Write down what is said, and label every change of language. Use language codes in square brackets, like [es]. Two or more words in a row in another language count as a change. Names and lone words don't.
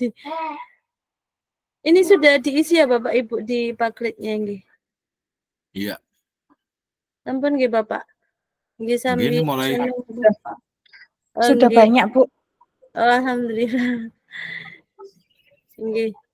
[id] Ini sudah diisi ya Bapak Ibu di Paklitnya nggih. Iya. [ban] Sampun nggih Bapak. Nggih sami. [id] Ini mulai Sudah banyak Bu. Alhamdulillah. Nggih.